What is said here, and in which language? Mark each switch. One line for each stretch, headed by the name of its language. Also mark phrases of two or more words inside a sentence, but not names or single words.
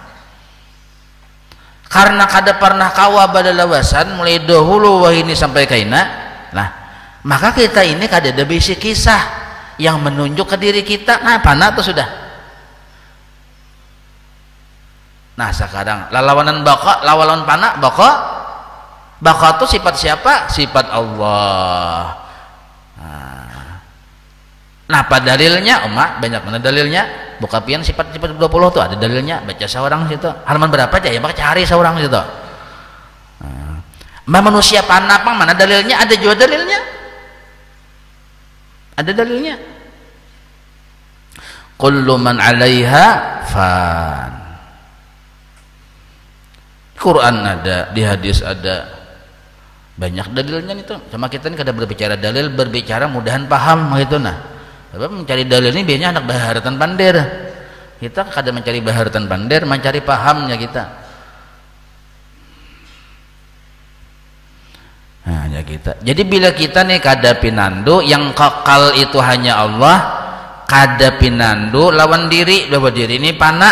Banjar: Karena kada pernah kawa balalawasan mulai dahulu wah ini sampai kaina. Nah, maka kita ini kada ada bisi kisah yang menunjuk ke diri kita.
Indonesian: Nah, fana itu sudah. Nah, sekarang lawanan baqa, lawanan fana, baqa itu sifat siapa? Sifat Allah. Nah, apa dalilnya? Banyak mana dalilnya?
Banjar: Buka pian sifat 20 tuh ada dalilnya. Baca seorang situ. Halaman berapa aja ya? Maka cari seorang situ.
Indonesian: Manusia fana apa mana dalilnya? Ada juga dalilnya. Ada dalilnya.
Arabic: كل من عليها فان.
Indonesian: Quran ada, di hadis ada. Banyak dalilnya itu.
Banjar: Sama kita ini kada berbicara dalil, berbicara mudahan paham gitu nah. Sebab mencari dalil ini biasanya anak baharatan pandir. Kita kada mencari baharatan pandir, mencari pahamnya kita.
Indonesian: Nah, ya kita.
Banjar: Jadi bila kita nih kada pinandu, yang kekal itu hanya Allah, kada pinandu lawan diri, bahwa diri ini fana.